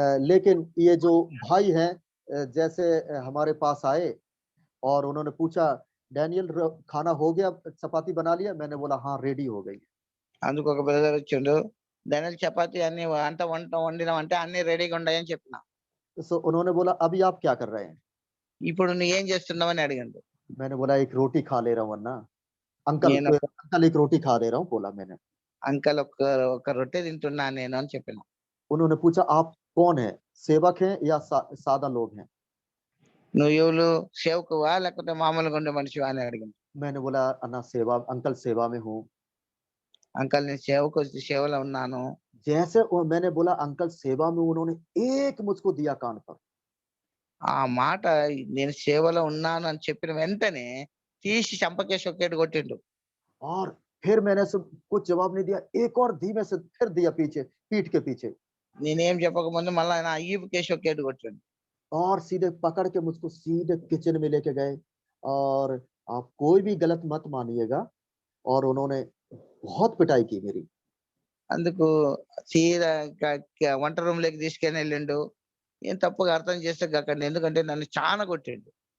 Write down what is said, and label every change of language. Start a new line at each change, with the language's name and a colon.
Hindi: लेकिन ये जो भाई हैं जैसे हमारे पास आए और उन्होंने पूछा, डैनियल खाना हो गया, चपाती बना लिया? मैंने बोला हाँ, रेडी हो गई।
Telugu: అందుకు ఒక బ్రదర్ వచ్చిండు, డానియల్ చపాతీ అన్ని వంట వండినామంటే అన్ని రెడీగా ఉన్నాయని చెప్పిన.
Hindi: तो उन्होंने बोला अभी आप क्या कर रहे हैं?
Telugu: ఇప్పుడు నువ్వు ఏం చేస్తున్నావని అడిగిండు.
Hindi: मैंने बोला एक रोटी खा ले रहा हूँ वरना। अंकल एक रोटी खा ले रहा हूँ बोला मैंने।
Telugu: అంకల్ ఒక రొట్టె తింటున్నా నేను అని చెప్పిన.
Hindi: उन्होंने पूछा आप कौन है, सेवक हैं या सादा लोग हैं?
Telugu: నువ్వు ఎవరు, సేవకువా లేకపోతే మామూలుగా ఉండే మనిషివా అని అడిగింది.
Hindi: मैंने बोला अन्ना सेवा, अंकल सेवा में हूँ।
Telugu: అంకల్ నేను సేవలో ఉన్నాను.
Hindi: जैसे मैंने बोला अंकल सेवा में, उन्होंने एक मुझको दिया कान पर।
Telugu: ఆ మాట నేను సేవలో ఉన్నాను అని చెప్పిన వెంటనే తీసి చంపకేసి ఒకేటి కొట్టిండు.
Hindi: और फिर मैंने कुछ जवाब नहीं दिया, एक और धीमे से फिर दिया पीछे, पीठ के पीछे।
Telugu: నేనేం చెప్పకముందు మళ్ళీ నా ఈపు కేసి ఒకేటి కొట్టిండు.
Hindi: और सीधे पकड़ के मुझको सीधे किचन में लेके गए, और आप कोई भी गलत मत मानिएगा, और उन्होंने बहुत पिटाई की मेरी।
Telugu: అందుకు సీదా వంట రూమ్ లోకి తీసుకొని వెళ్ళిండు. ఏం తప్పుగా అర్థం చేస్తే కాకండి, ఎందుకంటే నన్ను చాలా కొట్టిండు.